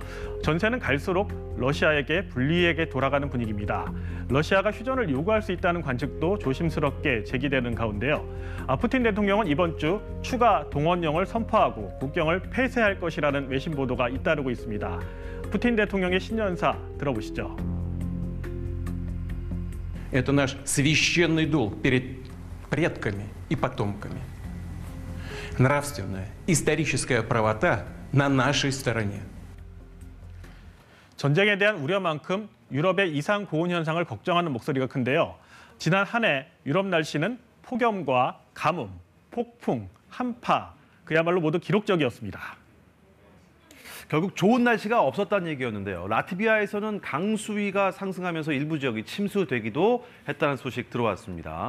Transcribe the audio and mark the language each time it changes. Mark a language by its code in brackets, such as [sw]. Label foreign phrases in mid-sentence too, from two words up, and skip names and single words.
[ko] 전세는 갈수록 러시아에게 불리하게 돌아가는 분위기입니다. 러시아가 휴전을 요구할 수 있다는 관측도 조심스럽게 제기되는 가운데요. 푸틴 대통령은 이번 주 추가 동원령을 선포하고 국경을 폐쇄할 것이라는 외신 보도가 잇따르고 있습니다. 푸틴 대통령의 신년사 들어보시죠. [ru] Это наш священный долг перед предками и потомками. Нравственная, историческая правота на нашей стороне. [ko] 전쟁에 대한 우려만큼 유럽의 이상 고온 현상을 걱정하는 목소리가 큰데요. 지난 한 해 유럽 날씨는 폭염과 가뭄, 폭풍, 한파, 그야말로 모두 기록적이었습니다. 결국 좋은 날씨가 없었다는 얘기였는데요. 라트비아에서는 강수위가 상승하면서 일부 지역이 침수되기도 했다는 소식 들어왔습니다.